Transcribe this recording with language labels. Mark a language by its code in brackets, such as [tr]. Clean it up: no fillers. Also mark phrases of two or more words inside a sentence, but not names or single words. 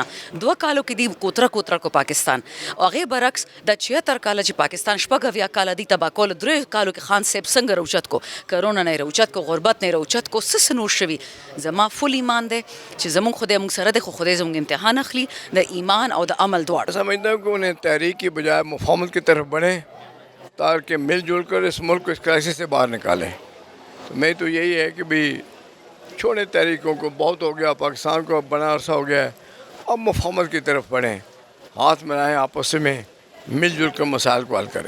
[ps] 2 کالو کې دی کوتره کو پاکستان، او هغې برعکس د 76 کاله چې پاکستان 80 کاله دی تباه کولو، 3 کالو کې خان صاحب څنګه روچت کو، کرونا نه یې روچت کو، غربت نه یې روچت کو، څه نور شوي. زما فل ایمان دی چې زمونږ خدای موږ سره دی، خو خدای زموږ امتحان اخلي د ایمان او د عمل دواړو. [ur] سمجھتا ہوں کہ انہیں تحریک کی بجائے مفاہمت کی طرف بڑھیں تاکہ مل جل کر اس ملک کو اس کرائسس سے باہر نکالیں. تو میں تو یہی ہے کہ بھی چھوڑیں تحریکوں کو، بہت ہو گیا، پاکستان کو بڑا عرصہ ہو گیا ہے، اب مفاہمت کی طرف بڑھیں، ہاتھ ملائیں، آپس میں مل جل کر مسائل کو حل کریں.